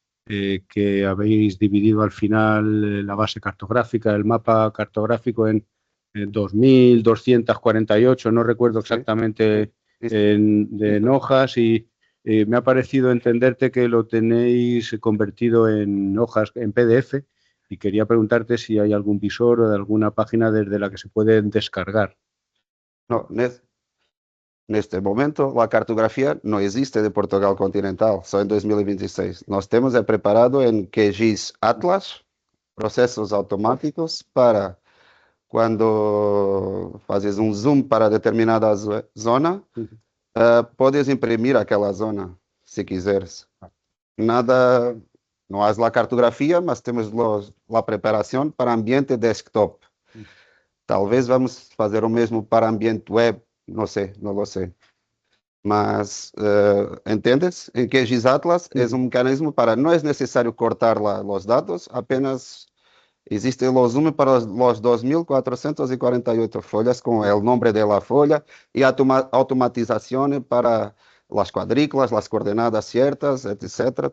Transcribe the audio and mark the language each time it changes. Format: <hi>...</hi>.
<es>que habéis dividido al final la base cartográfica, el mapa cartográfico en 2.248, no recuerdo exactamente en hojas, y me ha parecido entenderte que lo tenéis convertido en hojas en PDF, y quería preguntarte si hay algún visor o de alguna página desde la que se pueden descargar.</es> <pt>No, neste momento, a cartografia não existe de Portugal continental, só em 2026. Nós temos preparado em QGIS Atlas, processos automáticos para quando fazes um zoom para determinada zona, podes imprimir aquela zona, se quiseres. Nada, não há lá cartografia, mas temos a preparação para ambiente desktop. Talvez vamos fazer o mesmo para ambiente web, não sei, não lo sei.</pt> <es>Mas, ¿entiendes? En QGIS Atlas es un mecanismo para, no es necesario cortar los datos, apenas existe el zoom para los 2.448 folhas con el nombre de la folla y automatización para las cuadrículas, las coordenadas ciertas, etc.</es>